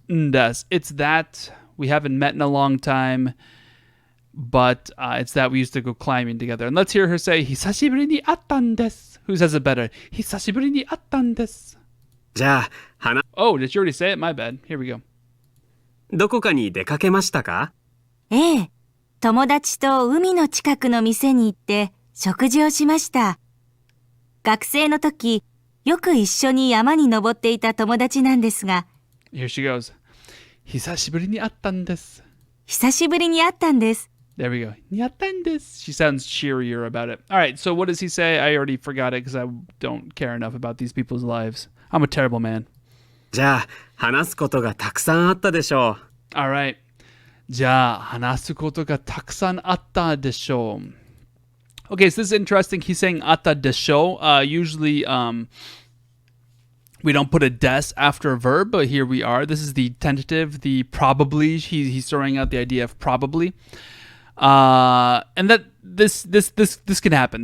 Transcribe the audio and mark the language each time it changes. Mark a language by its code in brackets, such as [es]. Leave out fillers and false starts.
[en] It's that we haven't met in a long time. But it's that we used to go climbing together. And let's hear her say, [ja] Hisashiburi ni attan desu. [en] Who says it better? [ja] Hisashiburi ni attan desu. [en] Oh, did you already say it? My bad. Here we go. [ja] どこかに出かけましたか？ええ、友達と海の近くの店に行って食事をしました。学生の時、よく一緒に山に登っていた友達なんですが、 [en] Here she goes. [ja] 久しぶりに会ったんです。久しぶりに会ったんです。 [en] There we go. [ja] に会ったんです。 [en] She sounds cheerier about it. All right, so what does he say? I already forgot it because I don't care enough about these people's lives. I'm a terrible man. [ja] じゃあ、話すことがたくさんあったでしょう。 [en] All right. [ja] じゃあ、話すことがたくさんあったでしょう。 [en] Okay, so this is interesting. He's saying [ja] あったでしょう. [en] Usually, we don't put a des after a verb, but here we are. This is the tentative, the probably. He's throwing out the idea of probably. And that this can happen.